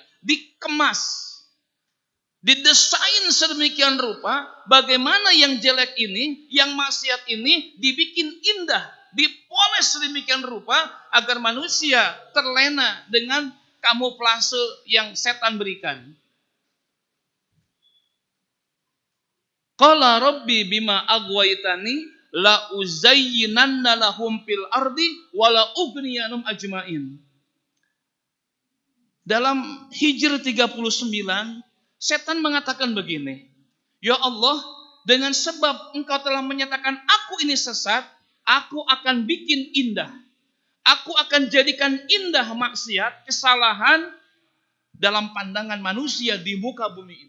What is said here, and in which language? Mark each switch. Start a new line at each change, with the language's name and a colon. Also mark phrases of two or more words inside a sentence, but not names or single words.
Indonesian: Dikemas, didesain sedemikian rupa, bagaimana yang jelek ini, yang maksiat ini dibikin indah, dipoles sedemikian rupa, agar manusia terlena dengan kamuflase yang setan berikan.
Arabic: قال رب بما أغويتني لأزينن لهم في الأرض ولأغوينهم أجمعين.
Indonesian: Dalam Hijr 39, setan mengatakan begini, ya Allah, dengan sebab engkau telah menyatakan aku ini sesat, aku akan bikin indah. Aku akan jadikan indah maksiat, kesalahan dalam pandangan manusia di muka bumi ini.